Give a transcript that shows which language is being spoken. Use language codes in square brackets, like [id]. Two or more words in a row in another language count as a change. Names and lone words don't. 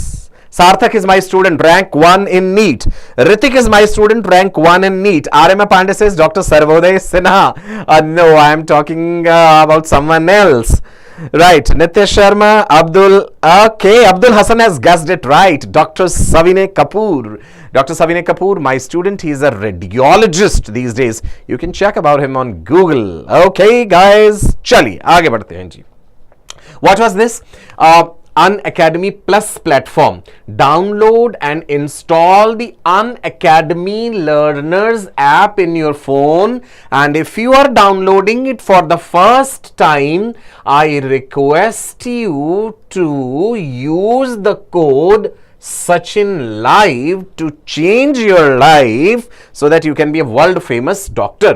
[en] Sarthak is my student, rank 1 in NEET. Ritik is my student, rank 1 in NEET. Arima Pandey says Dr. Sarvodaya Sinha. No, I am talking about someone else. Right, Nitya Sharma, Abdul. Okay, Abdul Hassan has guessed it right. Dr. Savine Kapur. Dr. Savine Kapur, my student, he is a radiologist these days. You can check about him on Google. Okay, guys, [hi] चलिए आगे बढ़ते हैं जी. [en] What was this? Unacademy Plus platform. Download and install the Unacademy Learners app in your phone, and if you are downloading it for the first time, I request you to use the code Sachin Live to change your life so that you can be a world famous doctor.